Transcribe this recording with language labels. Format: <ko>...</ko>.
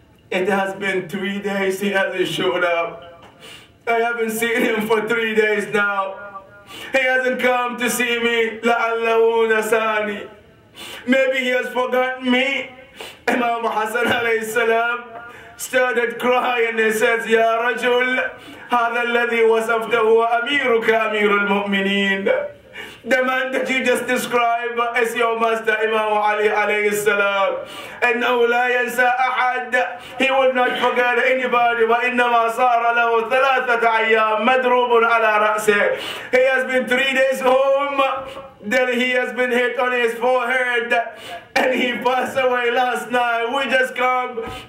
<en>It has been 3 days he hasn't showed up. I haven't seen him for 3 days now. He hasn't come to see me.</en> <ar>لَعَلَّهُ نَسَانِي.</ar> <en>Maybe he has forgotten me. Imam Hassan alayhi salam started crying. He says,</en> <ar>Ya Rajul, هذا الذي وصفته أميرك أمير المؤمنين.</ar> <en>The man that you just described as your master, Imam Ali alayhi salam.</en> <ar>أنه لا ينسى أحد.</ar> <en>He will not forget anybody.</en> <ar>وإنما صار له 3 أيام مضروب على رأسه.</ar> <en>He has been 3 days home. Then he has been hit on his forehead. And he passed away last night. We just come.</en>